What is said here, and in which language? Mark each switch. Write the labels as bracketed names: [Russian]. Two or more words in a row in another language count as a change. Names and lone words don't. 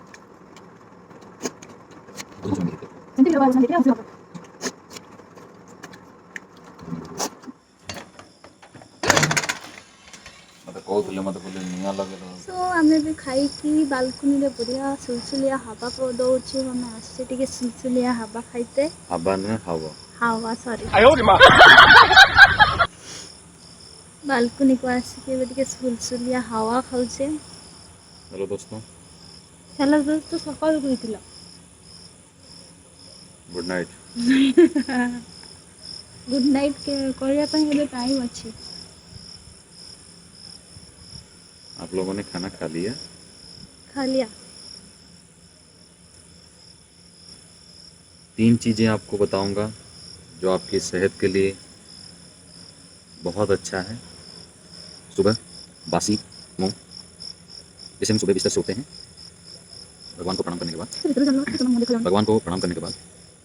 [Odia] ସୋ ଆମେ ବି ଖାଇକି ବାଲକୁନିରେ ବଢ଼ିଆ ସୁଲସୁଲିଆ ହାବା ଦେଉଛି ଆମେ ଆସିଛେ ଟିକେ ସୁଲସୁଲିଆ ହାବା ଖାଇତେ ହାୱା ସରି ବାଲକୁନିକୁ ଆସିକି ଏବେ ଟିକେ ସୁଲସୁଲିଆ ହାୱା ଖାଉଛେ [Hindi] हेलो दोस्तों [Odia] ହେଲୋ ଦୋସ୍ତ ସକାଳୁ କହିଥିଲ [English] good night good night [Odia] କରିବା ପାଇଁ ଏବେ ଟାଇମ୍ ଅଛି [Hindi] आप लोगों ने खाना खा लिया खा लिया 3 चीज़ें आपको बताऊंगा जो आपकी सेहत के लिए बहुत अच्छा है सुबह बासी मुंह जैसे हम सुबह बिस्तर से उठते हैं भगवान को प्रणाम करने के बाद